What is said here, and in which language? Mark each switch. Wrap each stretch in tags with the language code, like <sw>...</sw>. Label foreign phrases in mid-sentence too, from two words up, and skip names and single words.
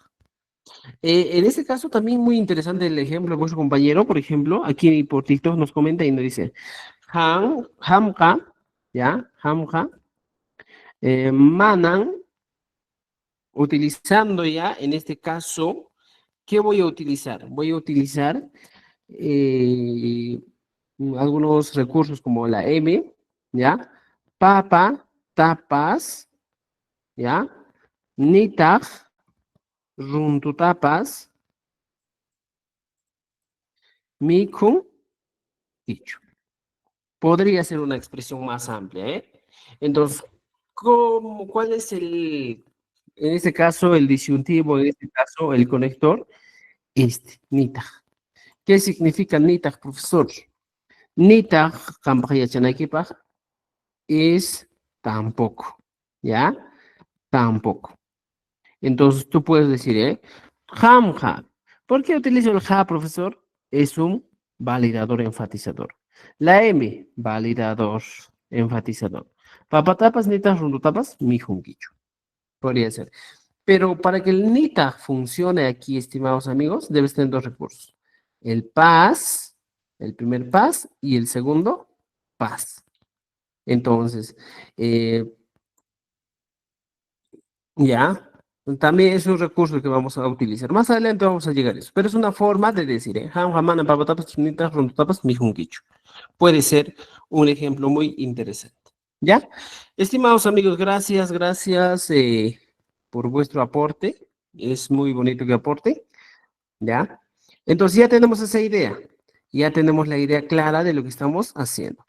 <es>En este caso también muy interesante el ejemplo de vuestro compañero, por ejemplo, aquí por TikTok nos comenta y nos dice,</es> <qu>Hamka, ¿ya? Hamka, Manan,</qu> <es>utilizando ya, en este caso, ¿qué voy a utilizar? Voy a utilizar eh, algunos recursos como la M, ¿ya?</es> <qu>Papa, tapas, ¿ya? Nitaj, runtutapas, mikun,</qu> <es>dicho. Podría ser una expresión más amplia, ¿eh? Entonces, ¿cuál es en este caso, el disyuntivo, en este caso, el conector? Este, nitaj. ¿Qué significa nitaj, profesor?</es> <qu>Nitaj, campaña chanakipaj,</qu> <es>es tampoco, ¿ya? Tampoco. Entonces tú puedes decir, ¿eh?</es> <qu>Hamja.</qu> <es>¿Por qué utilizo el ja, profesor? Es un validador enfatizador. La M, validador enfatizador.</es> <qu>Papatapas, nitas, rundotapas, mi junquicho.</qu> <es>Podría ser. Pero para que el nita funcione aquí, estimados amigos, debes tener dos recursos. El pas, el primer pas y el segundo pas. Entonces, eh, ya, también es un recurso que vamos a utilizar. Más adelante vamos a llegar a eso, pero es una forma de decir, ¿eh?</es> <qu>Ham, hamana, papatapas, chinitas, rondotapas, mijunquicho.</qu> <es>Puede ser un ejemplo muy interesante. ¿Ya? Estimados amigos, gracias por vuestro aporte. Es muy bonito que aporte. ¿Ya? Entonces ya tenemos esa idea, ya tenemos la idea clara de lo que estamos haciendo.</es>